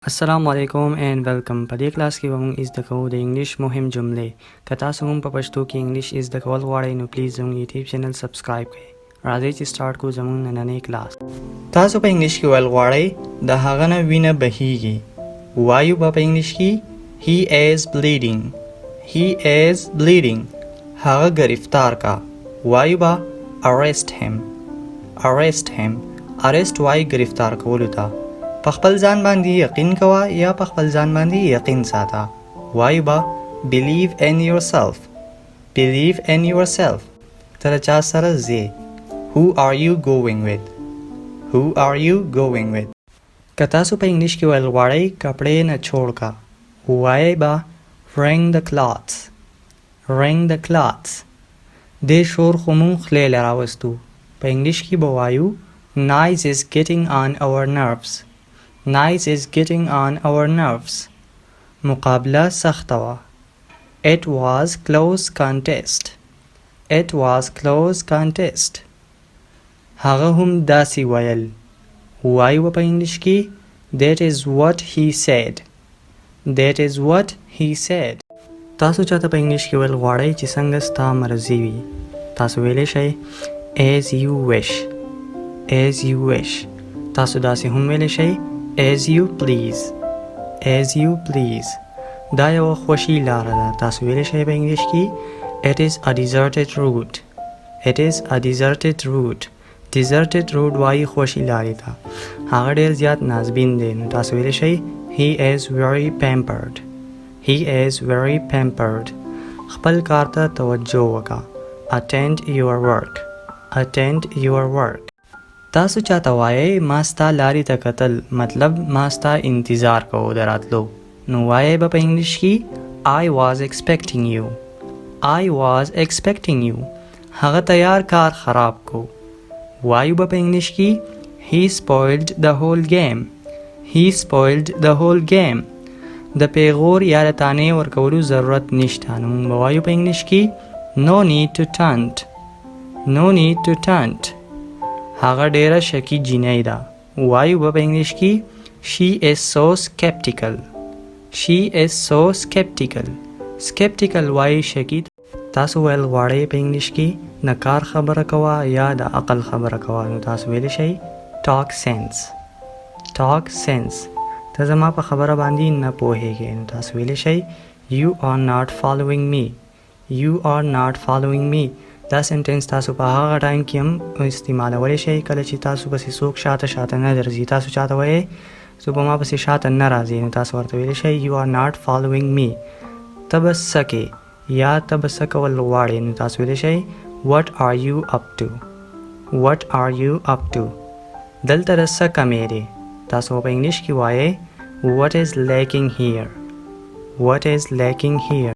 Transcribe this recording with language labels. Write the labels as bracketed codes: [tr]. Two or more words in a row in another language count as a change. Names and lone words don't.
[ar] السلام علیکم [en] and welcome. [ps] په دې کلاس کې به موږ زده کوو د انګلیش مهم جملې. که تاسو هم په پښتو کې انګلیش زده کول غواړئ نو پلیز زموږ یوټیوب چینل سبسکرایب کړئ. راځئ چې سٹارټ کړو زموږ نننی کلاس. تاسو په انګلیش کې ویل غواړئ د هغه نه وینه بهیږي. وایو به په انګلیش کې [en] he is bleeding. he is bleeding. [ps] هغه گرفتار کا. وایو به [en] arrest him. arrest him. [ps] arrest وایي گرفتار کولو ته. په خپل ځان باندې یقین کوه یا په خپل ځان باندې یقین ساته. وایو به [en] believe in yourself. believe in yourself. [ps] ته له چا سره ځې. [en] who are you going with. who are you going with. [ps] که تاسو په انګلیش کې ویل غواړئ کپړې نه چھوړ کا. وایي به [en] wring the cloths. wring the cloths. [ps] دې شور خو مونږ خولې له راوستو. په انګلیش کې به وایو [en] noise is getting on our nerves. Noise is getting on our nerves. [ps] مقابله سخته وه. [en] It was close contest. It was close contest. [ps] هغه هم داسې ویل. وایو په انګلیش کې [en] that is what he said. that is what he said. [ps] تاسو چاته په انګلیش کې ویل غواړئ چې څنګه ستا مرضي وي. تاسو ویلی شئ [en] as you wish. as you wish. [ps] تاسو داسې هم ویلی شئ [en] as you please. as you please. [ps] دا یو خوشی لاره ده. تاسو ویلی شئ په انګلیش کې [en] it is a deserted route. it is a deserted route. deserted route [ps] وایي خوشی لارې ته. هغه ډېر زیات نازبین دی نو تاسو ویلی شئ [en] he is very pampered. he is very pampered. [ps] خپل کار ته توجه وکړه. [en] attend your work. attend your work. [ps] تاسو چاته وایئ ما ستا لارې ته کتل مطلب ما ستا انتظار کوو د راتلو نو وایئ به په انګلیش کې [en] I was expecting you. I was expecting you. [ps] هغه تیار کار خراب کو. وایو به په انګلیش کې [en] he spoiled the whole game. he spoiled the whole game. [ps] د پیغور یا د تانې ورکولو ضرورت نشته نو موږ به وایو په انګلیش کې [en] no need to taunt. no need to taunt. [ps] هغه ډیره شکی جینۍ ده. وایو به په انګلیش کې [en] she is so skeptical. she is so skeptical. skeptical [ps] وایي شکی. تاسو ویل غواړئ په انګلیش کې د کار خبره کوه یا د عقل خبره کوه نو تاسو ویلی شئ [en] talk sense. talk sense. [ps] ته زما په خبره باندې نه پوهیږې نو تاسو ویلی شئ [en] you are not following me. you are not following me. [ps] دا سنټنس تاسو په هغه ټایم کې هم استعمالولی شئ کله چې تاسو پسې څوک شاته نه درځي. تاسو چاته وایئ څوک به ما پسې شاته نه راځي نو تاسو ورته ویلی شئ [en] you are not following me. [ps] ته به څه کې یا ته به څه کول غواړې نو تاسو ویلی شئ [en] what are you up to. what are you up to. [ps] دلته د څه کمې دی تاسو په انګلیش کې وایئ [en] what is lacking here. what is lacking here.